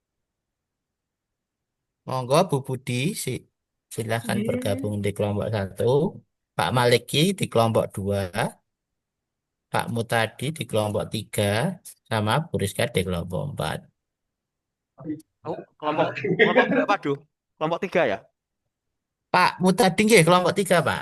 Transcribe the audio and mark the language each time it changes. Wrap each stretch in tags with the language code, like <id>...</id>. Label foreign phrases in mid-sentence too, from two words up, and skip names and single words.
<id>Monggo Bu Budi silahkan bergabung Oke. di kelompok 1. Pak Maliki di kelompok 2. Pak Mutadi di kelompok 3. Sama Bu Rizka di kelompok 4. Oh, kelompok berapa, Duh? Kelompok 3 ya? Pak Mutadi nggih kelompok 3 Pak.</id>